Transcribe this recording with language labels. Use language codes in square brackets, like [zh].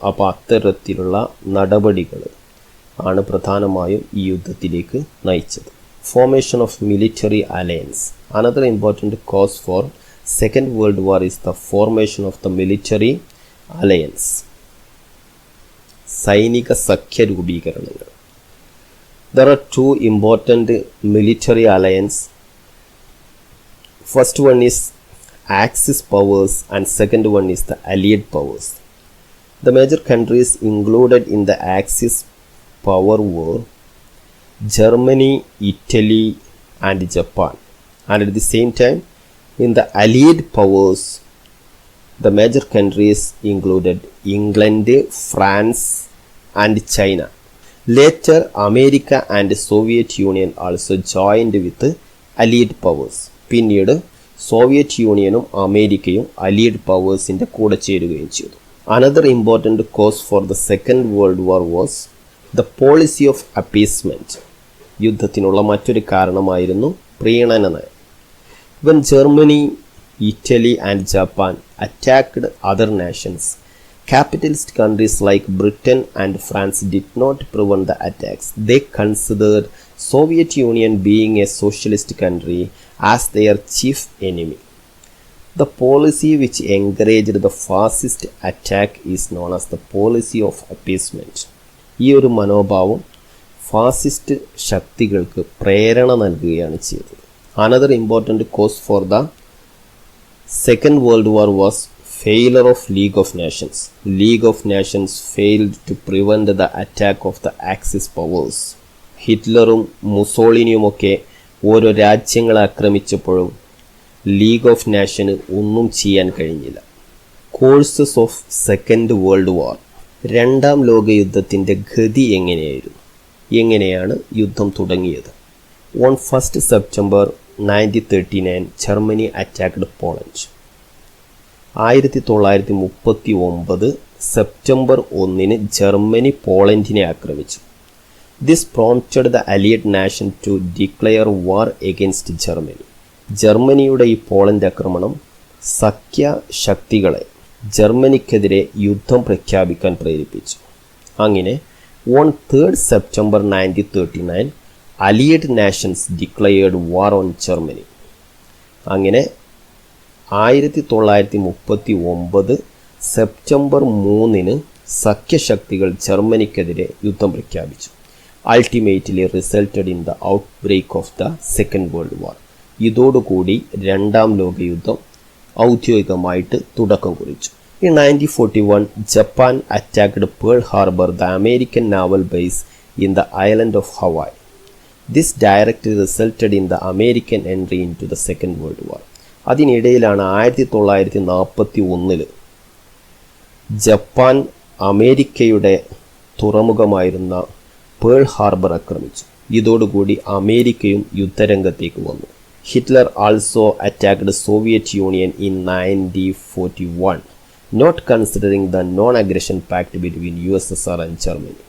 [ml] അപ്പോൾ അത്തരത്തിലുള്ള നടപടികൾ ആണ് പ്രധാനമായും ഈ യുദ്ധത്തിലേക്ക് നയിച്ചത്. [en] Formation of military alliance. Another important cause for second world war is the formation of the military alliance. [ml] സൈനിക സഖ്യ രൂപീകരണങ്ങൾ. [en] There are two important military alliances. First one is Axis powers and second one is the Allied powers. The major countries included in the Axis power were Germany, Italy and Japan. And at the same time, in the Allied powers, the major countries included England, France and China. Later, America and Soviet Union also joined with Allied powers. [ml] പിന്നീട് Soviet യൂണിയനും അമേരിക്കയും allied പവേഴ്സിൻ്റെ കൂടെ ചേരുകയും ചെയ്തു. [en] Another important cause for the Second World War was the policy of appeasement. [ml] യുദ്ധത്തിനുള്ള മറ്റൊരു കാരണമായിരുന്നു പ്രീണന നയം. [en] When Germany, Italy and Japan attacked other nations, capitalist countries like Britain and France did not prevent the attacks. They considered Soviet Union being a socialist country as their chief enemy. The policy which encouraged the fascist attack is known as the policy of appeasement. [ml] ഈ ഒരു മനോഭാവം fascist ശക്തികൾക്ക് പ്രേരണ നൽകുകയാണ് ചെയ്തത്. [en] Another important cause for the Second World War was failure of League of Nations. League of Nations failed to prevent the attack of the Axis powers. [ml] ഹിറ്റ്ലറും മുസോളിനിയുമൊക്കെ ഓരോ രാജ്യങ്ങളെ ആക്രമിച്ചപ്പോഴും league of Nation ഒന്നും ചെയ്യാൻ കഴിഞ്ഞില്ല. [en] Courses of second world war. [ml] രണ്ടാം ലോകയുദ്ധത്തിൻ്റെ ഗതി എങ്ങനെയാണ് യുദ്ധം തുടങ്ങിയത്? [en] On 1st September 1939, Germany attacked Poland. [ml] 1939 September 1 Germany പോളണ്ടിനെ ആക്രമിച്ചു. [en] This prompted the Allied nation to declare war against Germany. [ml] ജർമ്മനിയുടെ ഈ പോളണ്ട് ആക്രമണം സഖ്യ ശക്തികളെ ജർമ്മനിക്കെതിരെ യുദ്ധം പ്രഖ്യാപിക്കാൻ പ്രേരിപ്പിച്ചു. [en] അങ്ങനെ on 3rd September 1939, Allied nations declared war on Germany. [ml] അങ്ങനെ 1939 സെപ്റ്റംബർ 3 സഖ്യശക്തികൾ ജർമ്മനിക്കെതിരെ യുദ്ധം പ്രഖ്യാപിച്ചു. [en] Ultimately resulted in the outbreak of the Second World War. [ml] ഇതോടുകൂടി രണ്ടാം ലോകയുദ്ധം ഔദ്യോഗികമായിട്ട് തുടക്കം കുറിച്ചു. [en] In 1941, Japan attacked Pearl Harbor, the American naval base in the island of Hawaii. This directly resulted in the American entry into the Second World War. [ml] അതിനിടയിലാണ് 1941 Japan അമേരിക്കയുടെ തുറമുഖമായിരുന്ന Pearl Harbor ആക്രമിച്ചു. ഇതോടുകൂടി അമേരിക്കയും യുദ്ധരംഗത്തേക്ക് വന്നു. [en] Hitler also attacked Soviet Union in 1941, not considering the non aggression pact between USSR and Germany.